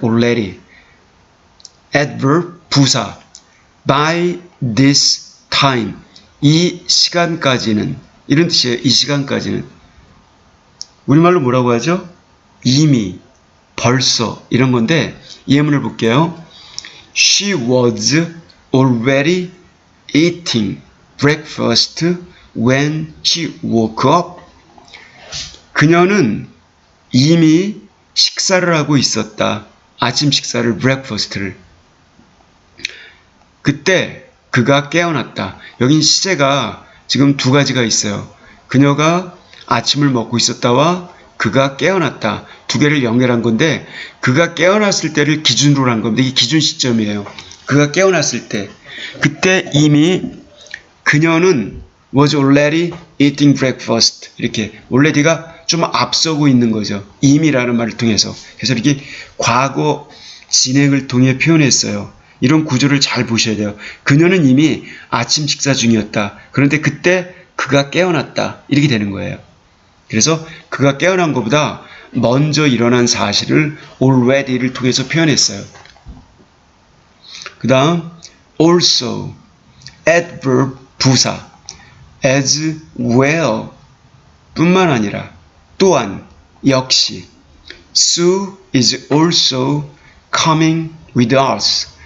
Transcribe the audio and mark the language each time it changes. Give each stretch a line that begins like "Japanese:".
Korean: already adverb 부사
English: by this time
Korean: 이 시간까지는 이런 뜻이에요. 이 시간까지는 우리말로 뭐라고 하죠? 이미 벌써 이런 건데 예문을 볼게요.
English: She was already eating breakfast when she woke up.
Korean: 그녀는 이미 식사를 하고 있었다. 아침 식사를 breakfast를. 그때 그가 깨어났다. 여긴 시제가 지금 두 가지가 있어요. 그녀가 아침을 먹고 있었다와 그가 깨어났다. 두 개를 연결한 건데 그가 깨어났을 때를 기준으로 한 겁니다. 이게 기준 시점이에요. 그가 깨어났을 때. 그때 이미 그녀는
English: was already eating breakfast. 이렇게 already가
Korean: 좀 앞서고 있는 거죠. 임이라는 말을 통해서. 그래서 이렇게 과거 진행을 통해 표현했어요. 이런 구조를 잘 보셔야 돼요. 그녀는 이미 아침 식사 중이었다. 그런데 그때 그가 깨어났다. 이렇게 되는 거예요. 그래서 그가 깨어난 것보다 먼저 일어난 사실을 already를 통해서 표현했어요. 그 다음
English: also, adverb 부사, as well
Korean: 뿐만 아니라 또한, 역시
English: Sue is also coming with us.